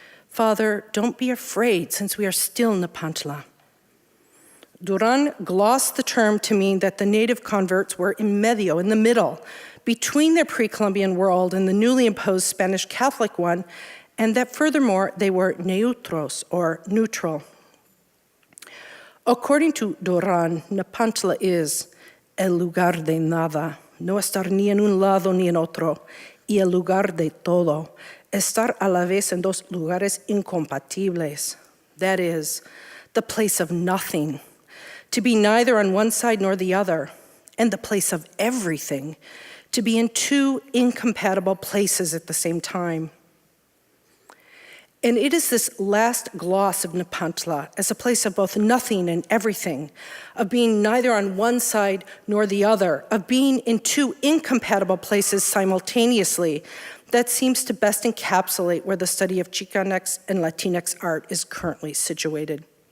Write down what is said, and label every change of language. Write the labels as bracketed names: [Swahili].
[English] Father, don't be afraid, since we are still Nepantla. Duran glossed the term to mean that the native converts were in medio, in the middle, between their pre-Columbian world and the newly imposed Spanish Catholic one, and that furthermore, they were neutros, or neutral. According to Duran, Nepantla is [Spanish] el lugar de nada, no estar ni en un lado ni en otro, y el lugar de todo, estar a la vez en dos lugares incompatibles. [English] That is, the place of nothing, to be neither on one side nor the other, and the place of everything, to be in two incompatible places at the same time. And it is this last gloss of Nepantla as a place of both nothing and everything, of being neither on one side nor the other, of being in two incompatible places simultaneously, that seems to best encapsulate where the study of Chicanx and Latinx art is currently situated.